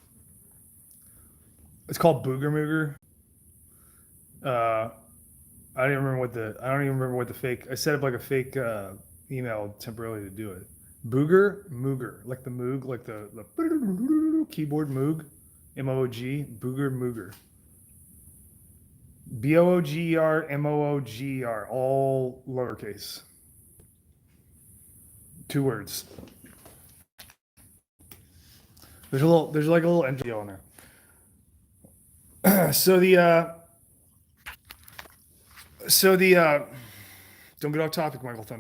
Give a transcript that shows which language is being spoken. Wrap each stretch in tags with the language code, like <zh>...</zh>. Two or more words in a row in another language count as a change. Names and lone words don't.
<en>It's called Booger Mooger. I don't even remember what the fake. I set up like a fake email temporarily to do it. Booger Mooger, like the Moog, like the keyboard Moog, M-O-O-G, Booger Mooger. B-O-O-G-E-R, M-O-O-G-E-R, all lowercase. 2 words. There's like a little entry on there. So don't get off topic, Michael Thunder.</en>